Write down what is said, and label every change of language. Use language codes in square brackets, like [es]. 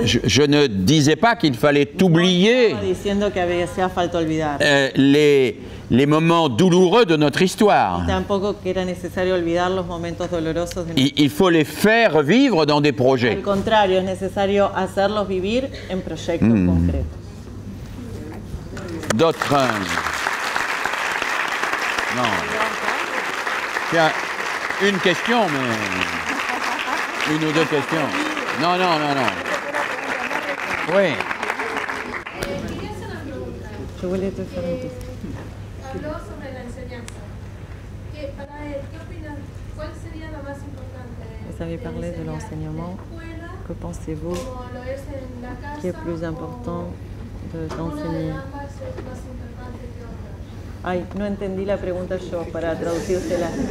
[fr] je ne disais pas qu'il fallait oublier [es] Estaba diciendo que hacía falta olvidar. [fr] les moments douloureux de notre histoire. [es] Tampoco que era necesario olvidar los momentos dolorosos de nuestra. [fr] Il faut les faire vivre dans des projets. [es] Al contrario, es necesario hacerlos vivir en proyectos concretos. [fr] D'autres... Non. Tiens, une question, mais... Une ou deux questions. Non. Oui. Je voulais te faire une question. [es] Habló sobre la enseñanza. Para él, ¿qué opinas? ¿Cuál sería lo más importante? [fr] Vous avez parlé de l'enseignement. Que pensez-vous [es] Como lo es en la casa, [fr] qui est plus important d'enseigner? [es] ambas es más importante que otra. Ay, no entendí la pregunta yo para traducírsela.